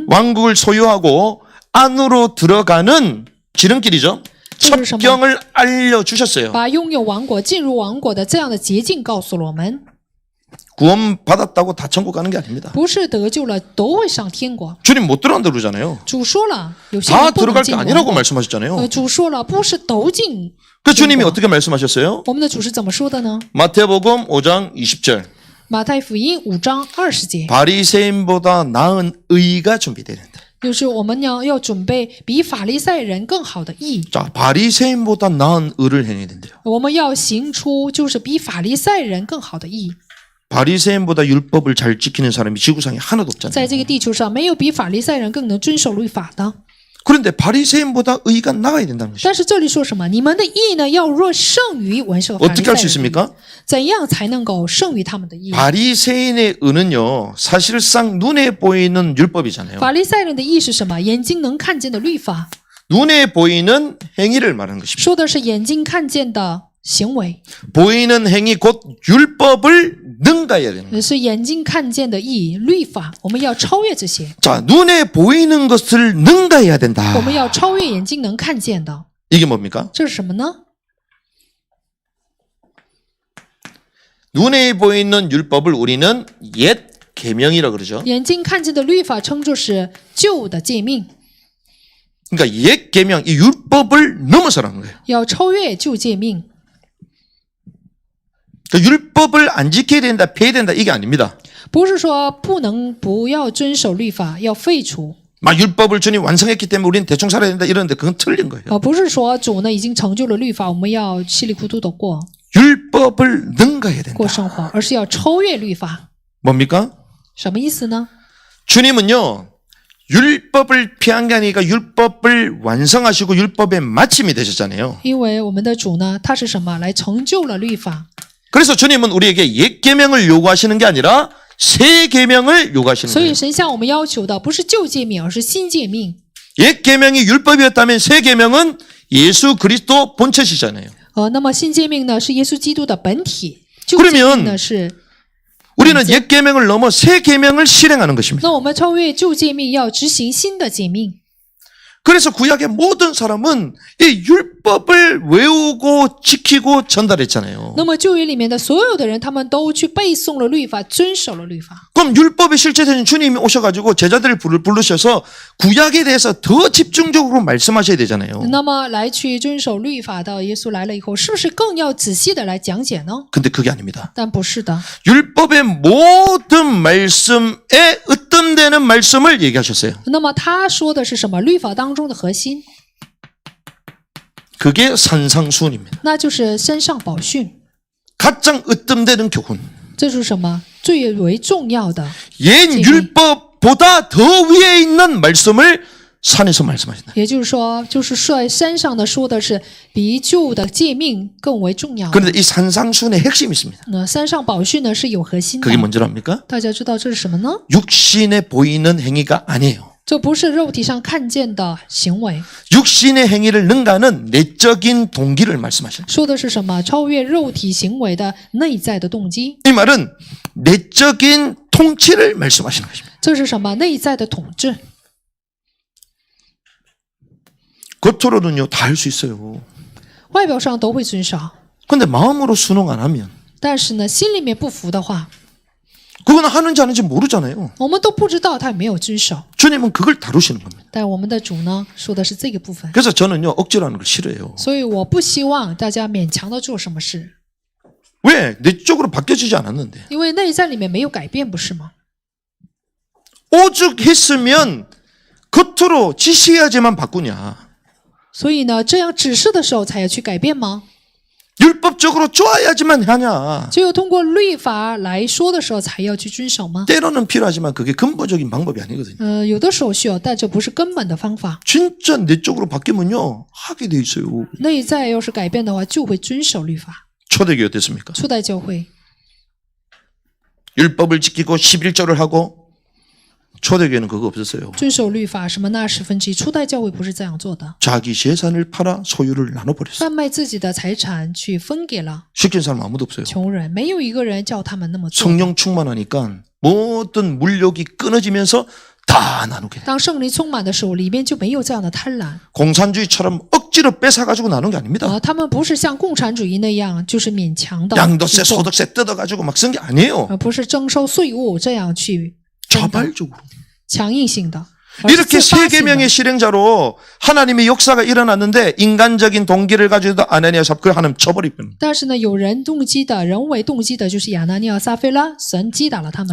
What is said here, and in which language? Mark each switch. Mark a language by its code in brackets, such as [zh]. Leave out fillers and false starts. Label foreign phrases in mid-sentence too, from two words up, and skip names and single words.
[ko] 왕국을 소유하고 안으로 들어가는 지름길이죠. 첩경을 알려주셨어요. [zh] 把拥有王国、进入王国的这样的捷径告诉了我们。 [ko] 구원받았다고 다 천국 가는 게 아닙니다. [zh] 不是得救了都会上天国。 [ko] 주님 못 들어간다 그러잖아요. [zh] 主说了，有些 [ko] 다 [zh] 人不能 [ko] 들어갈 게 [zh] 进王 [ko] 아니라고 [zh] 国。 [ko] 말씀하셨잖아요. [zh] 主说了，不是都进。 [ko] 그 주님이 어떻게 말씀하셨어요? [zh] 我们的主是怎么说的呢？ [ko] 마태복음 5장 20절. [zh] 马太福音5章20节， [ko] 바리새인보다 나은 의가 준비되는다. [zh] 就是我们要准备比法利赛人更好的义， [ko] 자, 바리새인보다 나은 의를 행해야 된대요. [zh] 我们要行出就是比法利赛人更好的义。 [ko] 바리새인보다 율법을 잘 지키는 사람이 지구상에 하나도 [zh] 在 [ko] 없잖아요. [zh] 这个地球上，没有比法利赛人更能遵守律法的。 [ko] 그런데 바리새인보다 의가 나가야 된다는 것이죠. [zh] 但是这里说什么？你们的义呢，要若胜于文士和法利 [ko] 어떻게 [zh] 赛 [ko] 할 수 [zh] 人的义。 [ko] 있습니까? [zh] 怎样才能够胜于他们的义？ [ko] 바리새인의 의는요, 사실상 눈에 보이는 율법이잖아요. [zh] 法利赛人的义是什么？眼睛能看见的律法， [ko] 눈에 보이는 행위를 말하는 것입니다. [zh] 说的是眼睛看见的行为， [ko] 보이는 행위 곧 율법을 능가해야 되는 거예요. [zh] 是眼睛看见的义律法。我们要超越这些， [ko] 자, 눈에 보이는 것을 능가해야 된다. [zh] 我们要超越眼睛能看见的。 [ko] 이게 뭡니까? [zh] 这是什么呢？ [ko] 눈에 보이는 율법을 우리는 옛 계명이라고 그러죠. [zh] 眼睛看见的律法称作是旧的诫命， [ko] 그러니까 옛 계명, 이 율법을 넘어서라는 거예요. [zh] 要超越旧诫命。 [ko] 그 율법을 안 지켜야 된다, 폐해야 된다 이게 아닙니다. [zh] 不是说不要遵守律法，要废除。 [ko] 막 율법을 주님 완성했기 때문에 우리는 대충 살아야 된다 이러는데 그건 틀린 거예요. [zh] 不是说主呢已经成就了律法，我们要稀里糊涂的过 [ko] 율법을 능가해야 된다. [zh] 生活，而是要超越律法。 [ko] 뭡니까? [zh] 什么意思呢？ [ko] 주님은요, 율법을 피한 게 아니라 율법을 완성하시고 율법의 마침이 되셨잖아요. [zh] 因为我们的主呢，他是什么？来成就了律法。 [ko] 그래서 주님은 우리에게 옛 계명을 요구하시는 게 아니라 새 계명을 요구하시는 [zh] 所以 [ko] 거예요. [zh] 神向我们要求的不是旧诫命，而是新诫命。 [ko] 옛 계명이 율법이었다면 새 계명은 예수 그리스도 본체시잖아요. [zh] 那么新诫命呢是耶稣基督的本体，旧诫命呢是。 [ko] 우리는 옛 계명을 넘어 새 계명을 실행하는 것입니다. [zh] 那我们超越旧诫命，要执行新的诫命。 [ko] 그래서 구약의 모든 사람은 이 율법을 외우고 지키고 전달했잖아요. [zh] 那么旧约里面的所有的人，他们都去背诵了律法，遵守了律法。 [ko] 그럼 율법의 실체되는 주님이 오셔가지고 제자들을 부르셔서 구약에 대해서 더 집중적으로 말씀하셔야 되잖아요. [zh] 那么来去遵守律法的耶稣来了以后，是不是更要仔细的来讲解呢？ [ko] 근데 그게 아닙니다. [zh] 但不是的， [ko] 율법의 모든 말씀에 으뜸되는 말씀을 얘기하셨어요. [zh] 那么他说的是什么？律法当中的核心， [ko] 그게 산상수훈입니다. [zh] 那就是山上宝训。 [ko] 가장 으뜸되는 교훈. [zh] 这是什么？最为重要的。 [ko] 옛 율법보다 더 위에 있는 말씀을 산에서 말씀하신다. [zh] 也就是说，就是在山上的说的是比旧的诫命更为重要的。 [ko] 그런데 이 산상수훈의 핵심이 있습니다. [zh] 那山上宝训呢是有核心的 [ko] 그게 。 뭔지 압니까? [zh] 大家知道这是什么呢？ [ko] 육신에 보이는 행위가 아니에요. [zh] 这不是肉体上看见的行为， [ko] 육신의 행위를 능가하는 내적인 동기를 말씀하시는 거예요. [zh] 说的是什么？超越肉体行为的内在的动机。 [ko] 이 말은 내적인 통치를 말씀하시는 것입니다. [zh] 这是什么？内在的统治。 [ko] 겉으로는요 다 할 수 있어요. [zh] 外表上都会遵守， [ko] 근데 마음으로 순종 안 하면 [zh] 但是呢，心里面不服的话， [ko] 그건 하는지 안 하는지 모르잖아요. [zh] 我们都不知道他有没有遵守。 [ko] 주님은 그걸 다루시는 겁니다. [zh] 但我们的主呢，说的是这个部分， [ko] 그래서 저는요 억지로 하는 걸 싫어해요. [zh] 所以我不希望大家勉强的做什么事， [ko] 왜? 내적으로 바뀌어지지 않았는데. [zh] 因为内在里面没有改变，不是吗？ [ko] 오죽 했으면 겉으로 지시해야지만 바꾸냐. [zh] 所以呢，这样指示的时候才要去改变吗？ [ko] 율법적으로 좋아야지만 하냐. [zh] 只有通过律法来说的时候才要去遵守吗？ [ko] 때로는 필요하지만 그게 근본적인 방법이 아니거든요. [zh] 有的时候需要，但这不是根本的方法。 [ko] 진짜 내적으로 바뀌면요 하게 돼 있어요. [zh] 内在要是改变的话，就会遵守律法。 [ko] 초대교회 어땠습니까? [zh] 初代教会 [ko] 율법을 지키고 11조를 하고 초대교회는 그거 없었어요. [zh] 遵守律法，什么纳1/10。初代教会不是这样做的， [ko] 자기 재산을 팔아 소유를 나눠버렸어요. [zh] 贩卖自己的财产去分给了 [ko] 시킨 사람 아무도 없어요. [zh] 穷人，没有一个人叫他们那么做。 [ko] 성령 충만하니까 모든 물욕이 끊어지면서 다 나누게 돼. [zh] 当圣灵充满的时候，里面就没有这样的贪婪 [ko] 공산주의처럼 억지로 뺏어가지고 나눈 게 아닙니다. [zh] 他们不是像共产主义那样，就是勉强的 [ko] 양도세, [zh] 去做 [ko] 소득세 뜯어가지고 막 쓴 게 아니에요. [zh] 不是征收税务这样去分的 [ko] 자발적으로. [zh] 强硬性的。而是 [ko] 이렇게 [zh] 自发性的 [ko] 세계명의 실행자로 하나님의 역사가 일어났는데 인간적인 동기를 가지고도 아나니아 삽을 하나님 쳐버리면 [zh] 但是呢，有人动机的、人为动机的，就是亚拿尼亚、撒菲拉，神击打了他们。